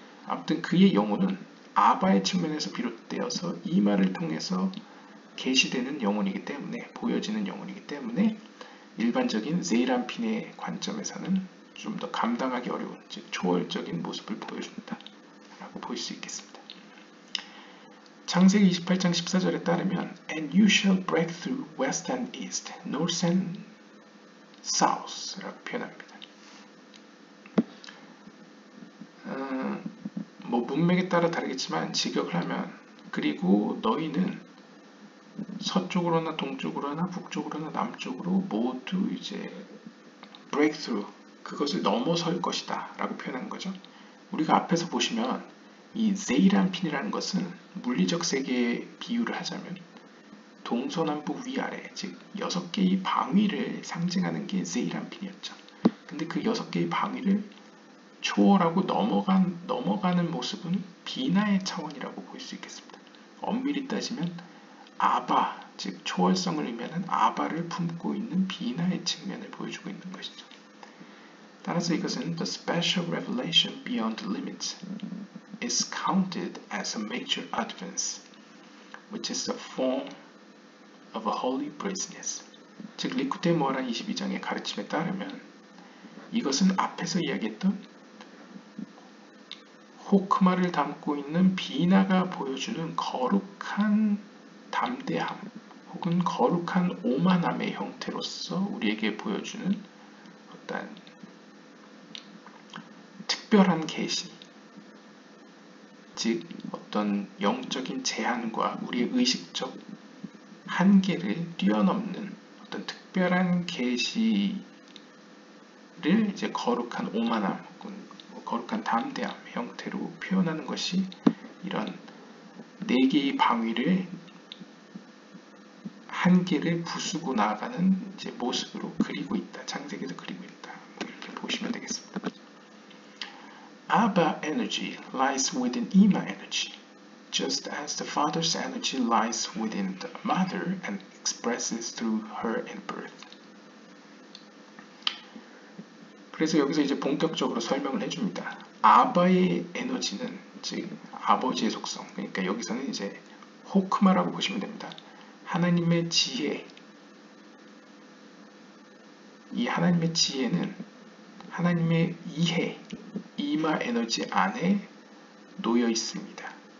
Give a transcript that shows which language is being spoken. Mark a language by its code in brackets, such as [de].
[ko] 아무튼 그의 영혼은 아바의 측면에서 비롯되어서 이마를 통해서 계시되는 영혼이기 때문에 보여지는 영혼이기 때문에 일반적인 제이란핀의 관점에서는 좀 더 감당하기 어려운 즉 초월적인 모습을 보여준다 라고 볼 수 있겠습니다. 창세기 28장 14절에 따르면 [en] And you shall break through west and east, north and south [ko] 라고 표현합니다. 뭐 문맥에 따라 다르겠지만 직역을 하면 그리고 너희는 서쪽으로나 동쪽으로나 북쪽으로나 남쪽으로 모두 이제 breakthrough 그것을 넘어설 것이다 라고 표현하는 거죠. 우리가 앞에서 보시면 이 제이란핀이라는 것은 물리적 세계에 비유를 하자면 동서남북 위아래 즉 6개의 방위를 상징하는 게 제이란핀이었죠. 근데 그 6개의 방위를 초월하고 넘어가는 모습은 비나의 차원이라고 볼 수 있겠습니다. 엄밀히 따지면 아바, 즉 초월성을 의미하는 아바를 품고 있는 비나의 측면을 보여주고 있는 것이죠. 따라서 이것은 [en] the special revelation beyond limits is counted as a major advance, which is the form of a holy brazenness. [ko] 즉 리쿠테 모아라 22장의 가르침에 따르면 이것은 앞에서 이야기했던 호크마를 담고 있는 비나가 보여주는 거룩한 담대함 혹은 거룩한 오만함의 형태로서 우리에게 보여주는 어떤 특별한 계시, 즉 어떤 영적인 제한과 우리의 의식적 한계를 뛰어넘는 어떤 특별한 계시를 이제 거룩한 오만함 혹은 거룩한 담대함 형태로 표현하는 것이 이런 네 개의 방위를 한 개를 부수고 나아가는 이제 모습으로 그리고 있다. 창세기에서 그리고 있다. 뭐 이렇게 보시면 되겠습니다. [en] Abba energy lies within Ima energy, just as the father's energy lies within the mother and expresses through her in birth. [ko] 그래서 여기서 이제 본격적으로 설명을 해줍니다. 아바의 에너지는 즉 아버지의 속성, 그러니까 여기서는 이제 호크마라고 보시면 됩니다. 하나님의 지혜, 이 하나님의 지혜는 하나님의 이해, 이마 에너지 안에 놓여 있습니다.